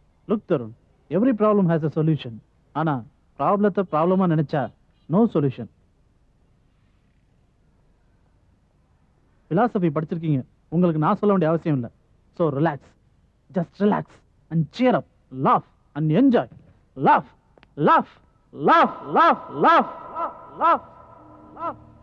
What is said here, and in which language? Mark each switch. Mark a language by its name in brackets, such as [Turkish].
[English] Look Tarun, every problem has a solution. [Tamil] ஆனா ப்ராப்ளத்தை ப்ராப்ளமா நினைச்சா [English] No solution. [Tamil] philosophy படிச்சிருக்கீங்க, உங்களுக்கு நான் சொல்ல வேண்டிய அவசியம் இல்லை. [English] So relax, just relax and cheer up, laugh and enjoy. Laugh, laugh, laugh, laugh, laugh, laugh, laugh.